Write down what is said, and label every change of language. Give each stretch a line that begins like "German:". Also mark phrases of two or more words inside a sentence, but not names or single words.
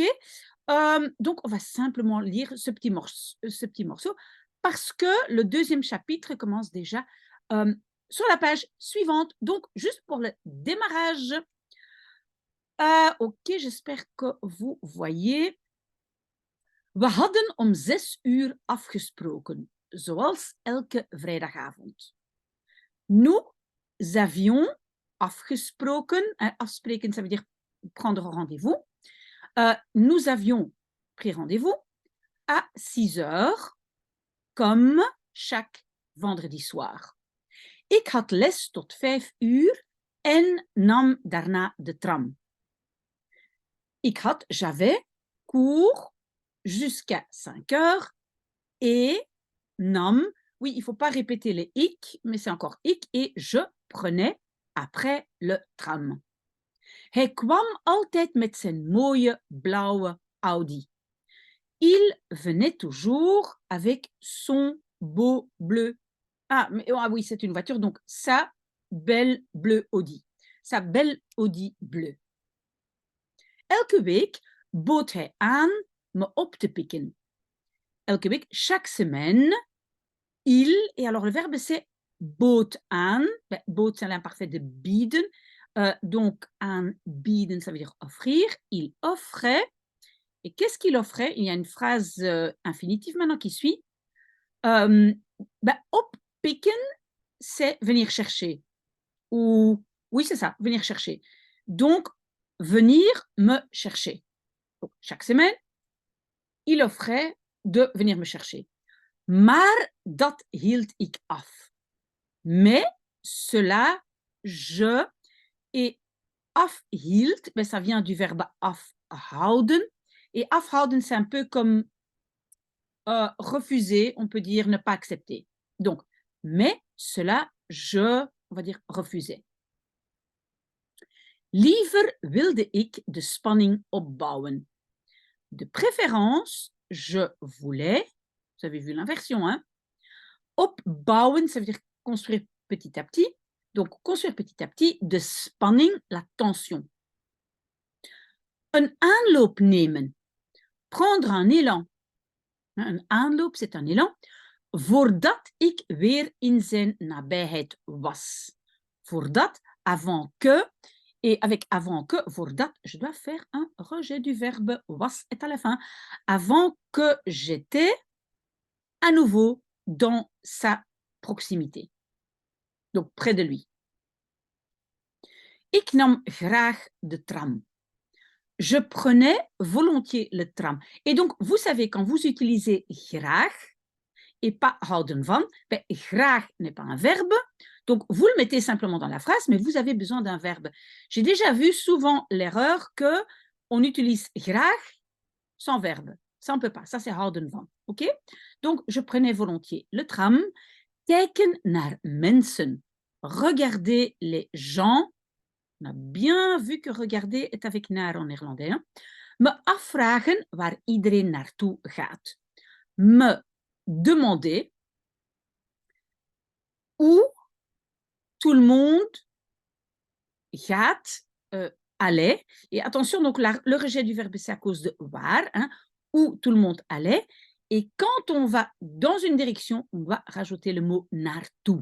French: Donc, on va simplement lire ce petit morceau parce que le deuxième chapitre commence déjà euh, sur la page suivante. Donc, juste pour le démarrage. OK, j'espère que vous voyez.
Dutch: We hadden om 6 uur afgesproken, zoals elke vrijdagavond.
French: Nous avions afgesproken. Afspreken, ça veut dire prendre rendez-vous. Nous avions pris rendez-vous à 6 heures, comme chaque vendredi soir.
Dutch: Ik had les tot 5 uur en nam daarna de tram.
French: J'avais cours jusqu'à 5 heures et nam, oui, il ne faut pas répéter les ik, mais c'est encore ik, et je prenais après le tram.
Dutch: Hij kwam altijd met zijn mooie blauwe Audi.
French: Il venait toujours avec son beau bleu. Oui, c'est une voiture, donc sa belle bleue Audi. Sa belle Audi bleue.
Dutch: Elke week bood hij aan me op te pikken. Elke week,
French: chaque semaine, il, et alors le verbe c'est
Dutch: bood aan.
French: Bood c'est l'imparfait de bieden. Donc, aanbieden, ça veut dire offrir. Il offrait. Et qu'est-ce qu'il offrait? Il y a une phrase infinitive maintenant qui suit. Oppikken, c'est venir chercher. Ou, oui, c'est ça, venir chercher. Donc, venir me chercher. Donc, chaque semaine, il offrait de venir me chercher.
Dutch: Maar dat hield ik af.
French: Mais cela, je, et afhield, ça vient du verbe afhouden. Et afhouden, c'est un peu comme refuser, on peut dire ne pas accepter. Donc, mais cela, on va dire, refusais.
Dutch: Liever wilde ik de spanning opbouwen.
French: De préférence, je voulais, vous avez vu l'inversion, hein? Opbouwen, ça veut dire construire petit à petit. Donc, construire petit à petit,
Dutch: de spanning,
French: la tension.
Dutch: Een aanloop nemen,
French: prendre un élan.
Dutch: Een aanloop,
French: c'est un élan.
Dutch: Voordat ik weer in zijn nabijheid was.
French: Voordat, avant que, et avec avant que, voordat, je dois faire un rejet du verbe was est à la fin. Avant que j'étais à nouveau dans sa proximité. Donc près de lui.
Dutch: Ik nam graag de tram.
French: Je prenais volontiers le tram. Et donc, vous savez, quand vous utilisez graag, et pas
Dutch: houden van,
French: graag n'est pas un verbe, donc vous le mettez simplement dans la phrase, mais vous avez besoin d'un verbe. J'ai déjà vu souvent l'erreur qu'on utilise graag sans verbe. Ça, on ne peut pas. Ça, c'est
Dutch: houden van.
French: OK? Donc, je prenais volontiers le tram.
Dutch: Kijken naar mensen.
French: Regarder les gens. On a bien vu que regarder est avec naar en néerlandais. Hein?
Dutch: Me afvragen waar iedereen naartoe gaat.
French: Me demander où tout le monde gaat, allait. Et attention, donc le rejet du verbe, c'est à cause de waar, hein, où tout le monde allait. Et quand on va dans une direction, on doit rajouter le mot naartoe.